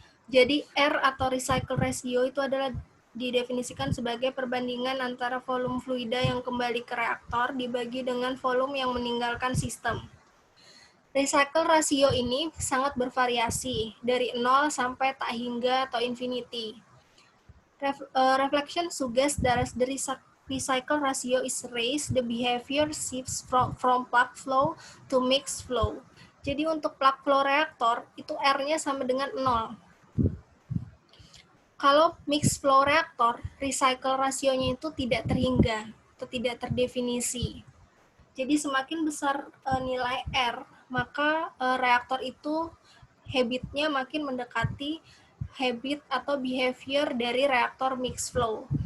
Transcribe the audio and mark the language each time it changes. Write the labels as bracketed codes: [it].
[id] Jadi R atau recycle ratio itu adalah didefinisikan sebagai perbandingan antara volume fluida yang kembali ke reaktor dibagi dengan volume yang meninggalkan sistem. Recycle ratio ini sangat bervariasi dari 0 sampai tak hingga atau infinity. [en] Reflection suggests that the recycle ratio is raised, the behavior shifts from plug flow to mixed flow. [id] Jadi untuk plug flow reaktor itu R-nya sama dengan 0. Kalau mixed flow reaktor, recycle rasionya itu tidak terhingga atau tidak terdefinisi. Jadi semakin besar nilai R, maka reaktor itu habitnya makin mendekati habit atau behavior dari reaktor mixed flow.